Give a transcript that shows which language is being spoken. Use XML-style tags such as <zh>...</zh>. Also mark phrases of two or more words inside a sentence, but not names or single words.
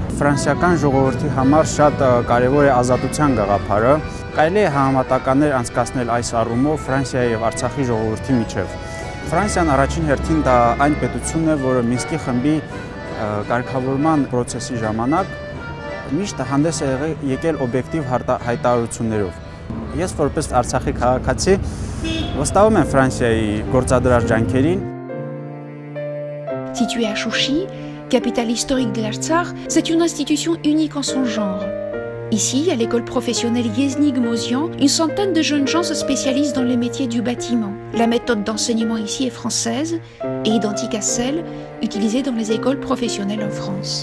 <hy>Ֆրանսիական ժողովրդի համար շատ կարևոր է ազատության գաղափարը։ Կարելի է համեմատականներ անցկացնել այս առումով Ֆրանսիայի եւ Արցախի ժողովրդի միջև։ Ֆրանսիան առաջին հերթին դա այն պետությունն է, որը Մինսկի խմբի կարգավորման process-ի ժամանակ միշտ հանդես է եկել օբյեկտիվ հայտարարություններով։ Ես որպես Արցախի քաղաքացի վստահում եմ Ֆրանսիայի գործադրած ջանքերին։</hy> <fr>Située à Chouchi, capitale historique de l'Artsakh, c'est une institution unique en son genre. Ici, à l'école professionnelle Yeznig-Mozian, une centaine de jeunes gens se spécialisent dans les métiers du bâtiment. La méthode d'enseignement ici est française et identique à celle utilisée dans les écoles professionnelles en France.</fr>